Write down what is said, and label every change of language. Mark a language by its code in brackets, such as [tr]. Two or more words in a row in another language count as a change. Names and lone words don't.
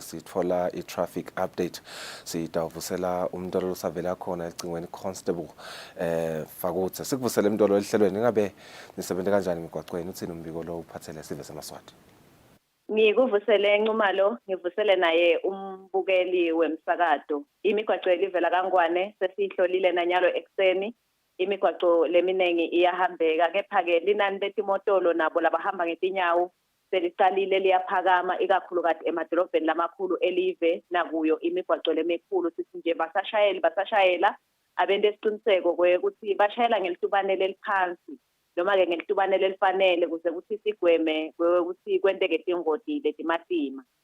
[ss] sithola i- [en] traffic update [ss] sitawuvusela umntolo osavela khona ecingweni constable Fakutse sikuvusela umntolo ehlelweni ngabe nisebenze kanjani emigwaqweni uthini umbiko lo uphathele sive semaswati. Ngikuvusele encumalo ngivusele naye umbukeli wemsakato imigwaqo elivela kaNgwane sesihlolile nanyalo ekseni imigwaqo leminengi iyahambeka kepha ke linani letimotolo nabo labahamba ngetinyawo seliqalile liyaphakama ikakhulukazi emadolobheni lamakhulu elive nakuyo imigwaqo lemikhulu sithi nje basashayela abende isiqiniseko ukuthi bashayela ngelitubane leliphansi noma ke ngelitubane lelifanele kuze ukuthi sigweme ukuthi kwenteke tingoti letimatima.